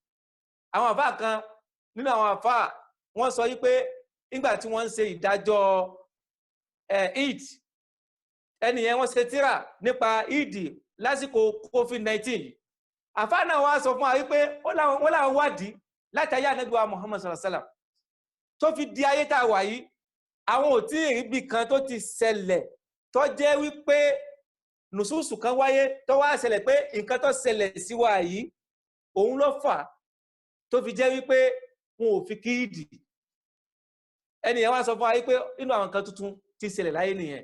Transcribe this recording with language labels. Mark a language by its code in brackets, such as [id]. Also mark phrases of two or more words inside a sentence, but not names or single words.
[yo] Àwọn àfáà kan nínú àwọn àfáà wọ́n sọ wípé nígbà tí wọ́n ń ṣe ìdájọ́ Eid ẹnìyẹn wọ́n ṣe tírà nípa Eid lásìkò COVID-19 àfáà náà wá sọ fún wa wípé wọ́n láwọn wádìí láti ayé Ànábì wa Muhammad [ar] صلى الله عليه وسلم [yo] tó fi di ayé tá a wà yìí àwọn ò tí ì rí bí kan tó ti ṣẹlẹ̀ tó jẹ́ wípé nùsùsù kan wáyé tó wá ṣẹlẹ̀ pé nǹkan tó ṣẹlẹ̀ sí wa yìí òun ló fà tó fi jẹ́ wípé wọn ò fi kí Ìdì ẹnìyẹn wá sọ fún wa wípé inú àwọn nǹkan tuntun ti ṣẹlẹ̀ láyé nìyẹn.